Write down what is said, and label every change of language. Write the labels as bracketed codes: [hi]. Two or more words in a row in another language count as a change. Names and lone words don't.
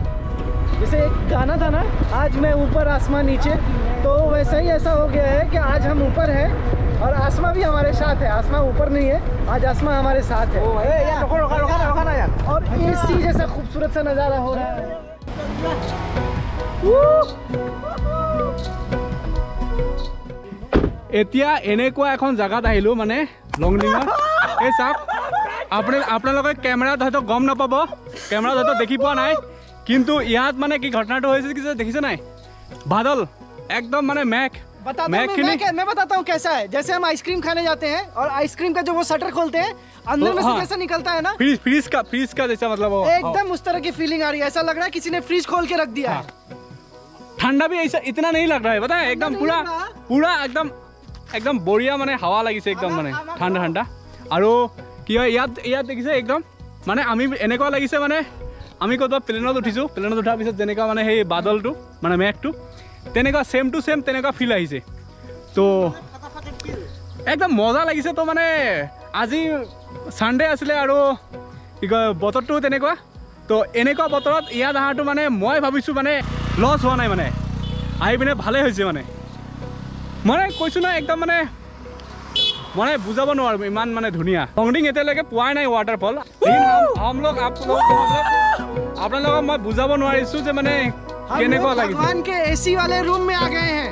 [hi] जैसे एक गाना था ना, आज मैं ऊपर आसमां नीचे, तो वैसा ही ऐसा हो गया है कि आज हम ऊपर हैं और आसमां भी हमारे साथ है। आसमां ऊपर नहीं है, आज आसमां हमारे साथ है। और एसी जैसा खूबसूरत सा नज़ारा हो रहा है। [as] এতিয়া এনেকুৱা এখন জায়গাত আহিলো মানে লংডিঙৰ এই চাওক আপোনালোকে কেমেৰাত হয়তো গম নাপাব, কেমেৰাত হয়তো দেখি পোৱা নাই, কিন্তু ইয়াত মানে কি ঘটনাটো হৈছে কি দেখিছে নাই [hi] बादल एकदम माने मैं बताता हूँ कैसा है। जैसे हम आइसक्रीम खाने जाते हैं और आइसक्रीम का जो वो शटर खोलते हैं अंदर में से कैसा निकलता है ना, फ्रीज का जैसा मतलब एकदम उस तरह की फीलिंग आ रही है। ऐसा लग रहा है किसी ने फ्रीज खोल के रख दिया है। ठंडा भी ऐसा इतना नहीं लग रहा है, पता है एकदम पूरा एकदम बढ़िया माने [as] হাৱা লাগিছে [hi] एकदम माने ठंडा ठंडा। [as] আৰু কি হয় ইয়াত দেখিছে একদম মানে আমি এনেকুৱা লাগিছে মানে আমি ক'ৰবাত প্লেনত উঠিছোঁ, প্লেনত উঠাৰ পিছত যেনেকুৱা মানে সেই বাদলটো মানে মেঘটো তেনেকুৱা [en] same to same [as] তেনেকুৱা ফিল আহিছে। তো একদম মজা লাগিছে। তো মানে আজি সানডে আছিলে আৰু কি কয় বতৰটো তেনেকুৱা। তো এনেকুৱা বতৰত ইয়াত অহাটো মানে মই ভাবিছোঁ মানে লছ হোৱা নাই, মানে আহি পিনে ভালেই হৈছে। মানে কৈছোঁ না একদম মানে বুজাব নোৱাৰো ইমান মানে ধুনীয়া। লংডিং এতিয়ালৈকে পোৱাই নাই ৱাটাৰফল। আপোনালোকক মই বুজাব নোৱাৰিছোঁ যে মানে কেনেকুৱা লাগিছে। [hi] भगवान के एसी वाले रूम में आ गए हैं।